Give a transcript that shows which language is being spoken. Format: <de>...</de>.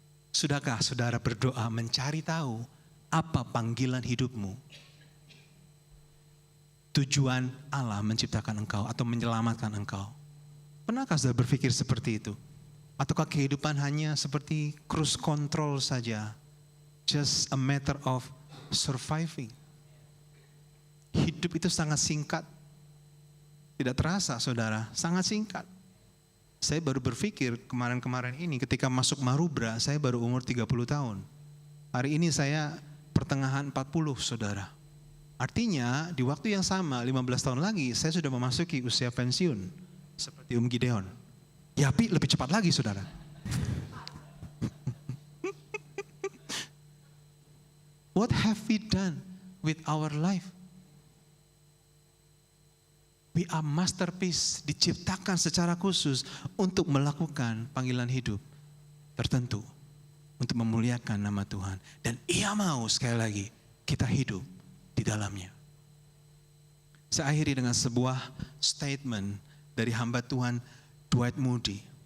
<id>Sudahkah saudara berdoa mencari tahu apa panggilan hidupmu? Tujuan Allah menciptakan engkau atau menyelamatkan engkau. Pernahkah saudara berpikir seperti itu? Ataukah kehidupan hanya seperti cruise control saja?</id> <en>Just a matter of surviving.</en> <id>Hidup itu sangat singkat. Tidak terasa saudara, sangat singkat. Saya baru berpikir kemarin-kemarin ini ketika masuk Marubra, saya baru umur 30 tahun. Hari ini saya pertengahan 40 saudara. Artinya di waktu yang sama 15 tahun lagi saya sudah memasuki usia pensiun. Seperti Gideon. Yapi lebih cepat lagi saudara.</id> <en>What have we done with our life? We are masterpiece,</en> <id>diciptakan secara khusus untuk melakukan panggilan hidup tertentu. Untuk memuliakan nama Tuhan. Dan Ia mau sekali lagi kita hidup di dalamnya. Saya akhiri dengan sebuah statement dari hamba Tuhan Dwight Moody.</id>